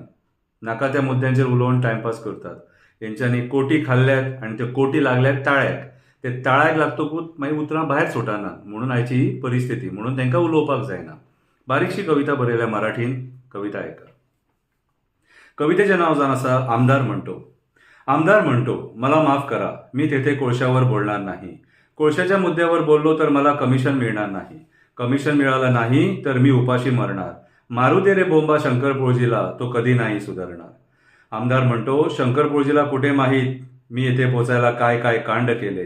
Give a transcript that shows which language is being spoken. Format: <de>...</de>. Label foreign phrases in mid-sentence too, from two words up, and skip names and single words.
<kok>नाका त्या मुद्द्यांचेर उलोवन टायमपास करतात. हेंच्यांनी कोटी खाल्ल्यात आनी त्यो कोटी लागल्यात ताळ्याक. ते ताळ्याक लागतकूच मागीर उतरां भायर सुटनात. म्हणून आयची ही परिस्थिती. म्हणून तांकां उलोवपाक जायना. बारीकशी कविता बरयल्या मराठीन. कविता आयका. कवितेचें नांव जावन आसा आमदार म्हणटो.</kok> <mr>आमदार म्हणतो, मला माफ करा, मी तेथे कोळशावर बोलणार नाही. कोळशाच्या मुद्द्यावर बोललो तर मला कमिशन मिळणार नाही. कमिशन मिळालं नाही तर मी उपाशी मरणार. मारू दे रे बोंबा शंकरपोळजीला, तो कधी नाही सुधारणार. आमदार म्हणतो, शंकरपोळजीला कुठे माहीत मी येथे पोचायला काय काय कांड केले.</mr>